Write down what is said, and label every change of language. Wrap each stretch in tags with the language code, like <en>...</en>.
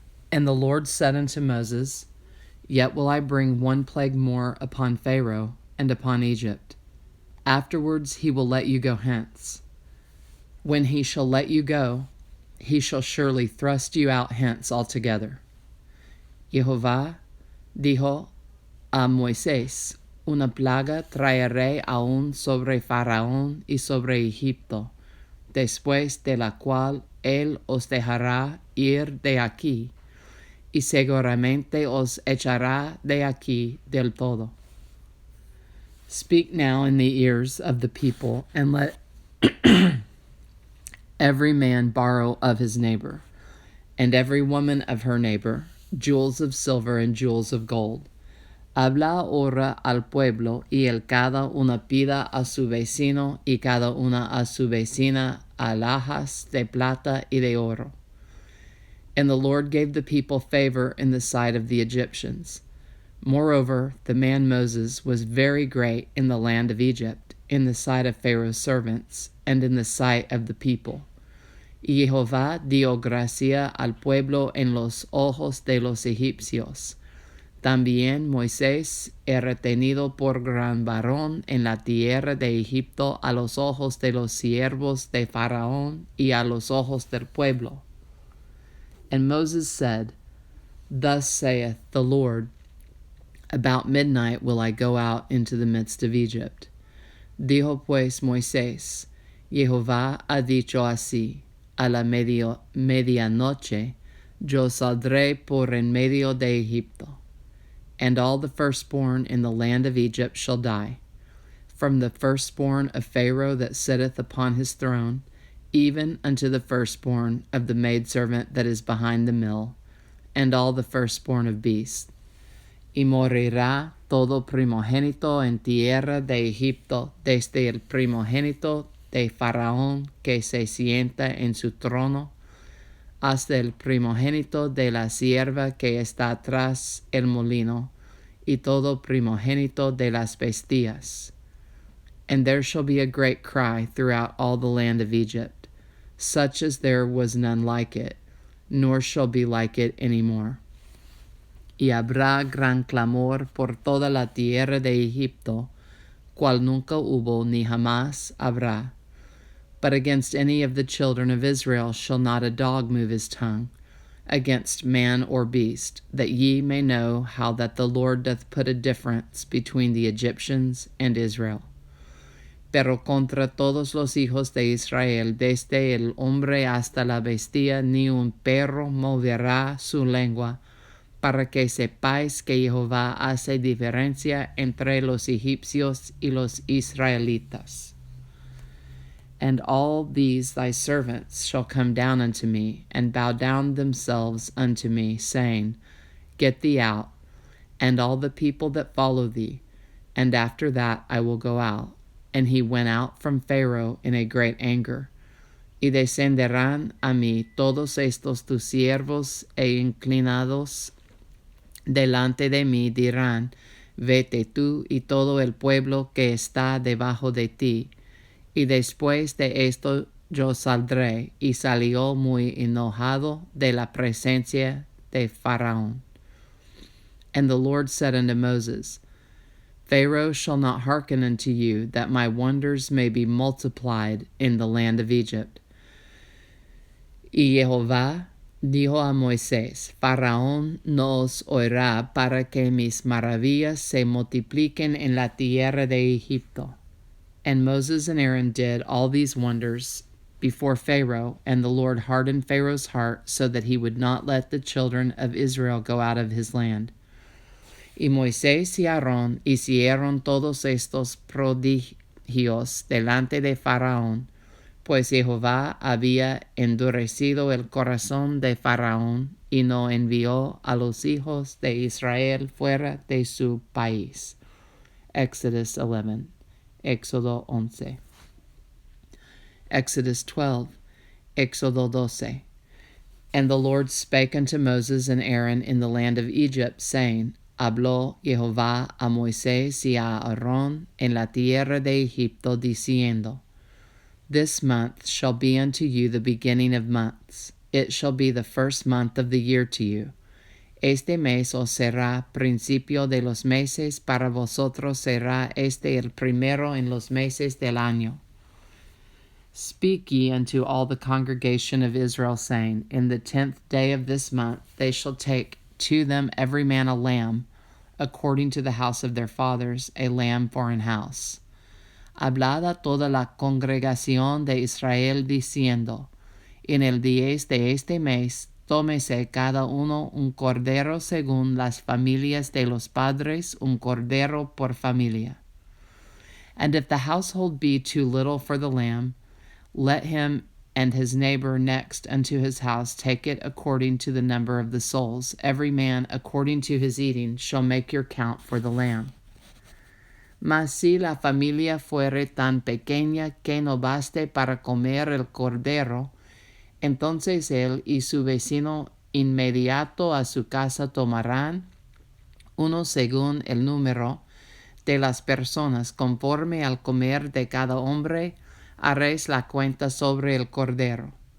<en>And the Lord said unto Moses, Yet will I bring one plague more upon Pharaoh and upon Egypt. Afterwards he will let you go hence. When he shall let you go, he shall surely thrust you out hence altogether.</en> <es>Jehová dijo a Moisés, Una plaga traeré aún sobre Faraón y sobre Egipto, después de la cual él os dejará ir de aquí, y seguramente os echará de aquí del todo.</es> <en>Speak now in the ears of the people, and let every man borrow of his neighbor, and every woman of her neighbor, jewels of silver and jewels of gold.</en> <es>Habla ahora al pueblo, y el cada una pida a su vecino, y cada una a su vecina, alhajas de plata y de oro.</es> <en>And the Lord gave the people favor in the sight of the Egyptians. Moreover, the man Moses was very great in the land of Egypt, in the sight of Pharaoh's servants, and in the sight of the people.</en> <es>Y Jehová dio gracia al pueblo en los ojos de los egipcios. También Moisés era tenido por gran varón en la tierra de Egipto a los ojos de los siervos de Faraón y a los ojos del pueblo.</es> <en>And Moses said, Thus saith the Lord, About midnight will I go out into the midst of Egypt.</en> <es>Dijo pues Moisés, Jehová ha dicho así, a la medianoche yo saldré por en medio de Egipto.</es> <en>And all the firstborn in the land of Egypt shall die, from the firstborn of Pharaoh that sitteth upon his throne, even unto the firstborn of the maidservant that is behind the mill, and all the firstborn of beasts.</en> <es>Y morirá todo primogénito en tierra de Egipto, desde el primogénito de Faraón que se sienta en su trono, hasta el primogénito de la sierva que está tras el molino, y todo primogénito de las bestias.</es> <en>And there shall be a great cry throughout all the land of Egypt, such as there was none like it, nor shall be like it any more.</en> <es>Y habrá gran clamor por toda la tierra de Egipto, cual nunca hubo ni jamás habrá.</es> <en>But against any of the children of Israel shall not a dog move his tongue, against man or beast, that ye may know how that the Lord doth put a difference between the Egyptians and Israel.</en> <es>Pero contra todos los hijos de Israel, desde el hombre hasta la bestia, ni un perro moverá su lengua, para que sepáis que Jehová hace diferencia entre los egipcios y los israelitas.</es> <en>And all these thy servants shall come down unto me, and bow down themselves unto me, saying, Get thee out, and all the people that follow thee, and after that I will go out. And he went out from Pharaoh in a great anger.</en> <es>Y descenderán a mí todos estos tus siervos e inclinados delante de mí dirán, Vete tú y todo el pueblo que está debajo de ti. Y después de esto yo saldré. Y salió muy enojado de la presencia de Faraón.</es> <en>And the Lord said unto Moses, Pharaoh shall not hearken unto you, that my wonders may be multiplied in the land of Egypt.</en> <es>Y Jehová dijo a Moisés, Faraón no os oirá para que mis maravillas se multipliquen en la tierra de Egipto.</es> <en>And Moses and Aaron did all these wonders before Pharaoh, and the Lord hardened Pharaoh's heart so that he would not let the children of Israel go out of his land.</en> <es>Y Moisés y Aarón hicieron todos estos prodigios delante de Faraón, pues Jehová había endurecido el corazón de Faraón y no envió a los hijos de Israel fuera de su país.</es> <en>Exodus 11.</en> <es>Éxodo 11.</es> <en>Exodus 12.</en> <es>Éxodo 12.</es> <en>And the Lord spake unto Moses and Aaron in the land of Egypt, saying,</en> <es>Habló Jehová a Moisés y a Aarón en la tierra de Egipto, diciendo,</es> <en>This month shall be unto you the beginning of months. It shall be the first month of the year to you.</en> <es>Este mes os será principio de los meses, para vosotros será este el primero en los meses del año.</es> <en>Speak ye unto all the congregation of Israel, saying, In the 10th day of this month they shall take to them every man a lamb, according to the house of their fathers, a lamb for an house.</en> <es>Hablad a toda la congregación de Israel, diciendo, En el 10 de este mes, tómese cada uno un cordero según las familias de los padres, un cordero por familia.</es> <en>And if the household be too little for the lamb, let him and his neighbor next unto his house take it according to the number of the souls. Every man according to his eating shall make your count for the lamb.</en> <es>Mas si la familia fuere tan pequeña que no baste para comer el cordero, entonces él y su vecino inmediato a su casa tomarán, uno según el número de las personas, conforme al comer de cada hombre, haréis la cuenta sobre el cordero.</es>